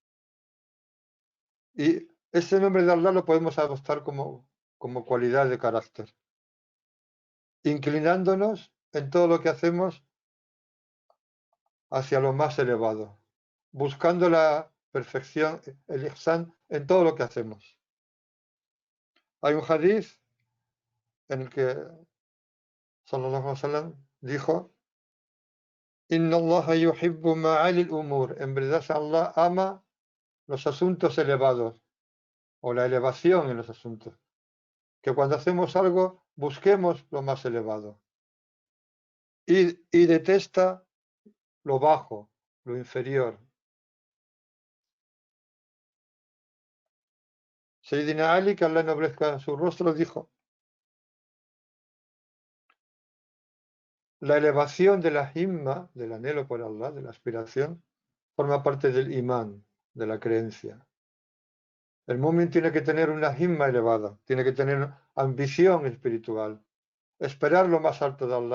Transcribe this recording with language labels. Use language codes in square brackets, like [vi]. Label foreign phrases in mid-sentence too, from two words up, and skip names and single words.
[es] Y ese nombre de Allah lo podemos adoptar como cualidad de carácter, inclinándonos en todo lo que hacemos hacia lo más elevado, buscando la perfección, el ihsan, en todo lo que hacemos. Hay un hadith en el que [ar] صلى الله عليه وسلم [es] dijo: [ar] إن الله يحب معالي الأمور. [es] En verdad, Allah ama los asuntos elevados o la elevación en los asuntos. Que cuando hacemos algo busquemos lo más elevado y detesta lo bajo, lo inferior. Sayyidina Ali, que Allah ennoblezca su rostro, dijo: la elevación de la himma, del anhelo por Allah, de la aspiración, forma parte del imán, de la creencia. El mu'min tiene que tener una himma elevada, tiene que tener ambición espiritual, esperar lo más alto de Allah.